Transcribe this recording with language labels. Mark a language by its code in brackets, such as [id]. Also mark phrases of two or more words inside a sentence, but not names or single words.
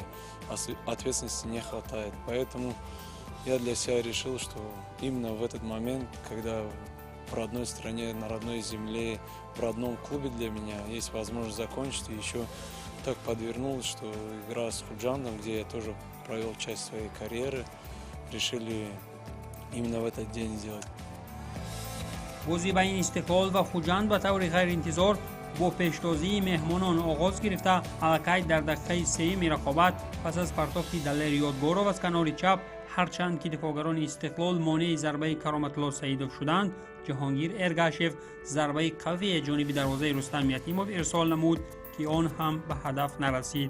[ru] Ответственности не хватает. Поэтому я для себя решил, что именно в этот момент, когда в родной стране, на родной земле, в родном клубе для меня есть возможность закончить, и еще так подвернулось, что игра с Худжандом, где я тоже провел часть своей карьеры, решили именно в этот день сделать. [tg] بازی بین استقلال و خوجند به طور غیر انتظار با پیشتازی مهمانان آغاز گرفته الکی در دقیقه سوم رقابت پس از پرتافت دلر یادگارو از کنار چپ هرچند که دفاعگران استقلال مانع ضربه کرامت الله سعیدوف شدند جهانگیر ارگاشف ضربه قوی جانب دروازه رستم یتیموف ارسال نمود که آن هم به هدف نرسید.